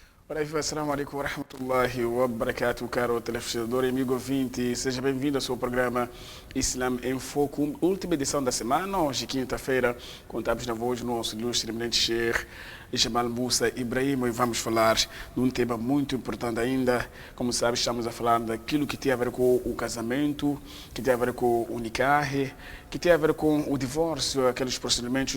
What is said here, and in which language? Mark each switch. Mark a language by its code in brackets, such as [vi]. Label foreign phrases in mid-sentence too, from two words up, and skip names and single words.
[ar] Ora, السلام عليكم ورحمة الله وبركاته, [pt] caro telespectador e amigo ouvinte. Seja bem-vindo ao seu programa Islam em Foco, última edição da semana, hoje quinta-feira. Contamos na voz do nosso ilustre eminente Sheikh Jamal Musa Ibrahim e vamos falar de um tema muito importante ainda. Como sabe, estamos a falar daquilo que tem a ver com o casamento, que tem a ver com o nikah, que tem a ver com o divórcio, aqueles procedimentos.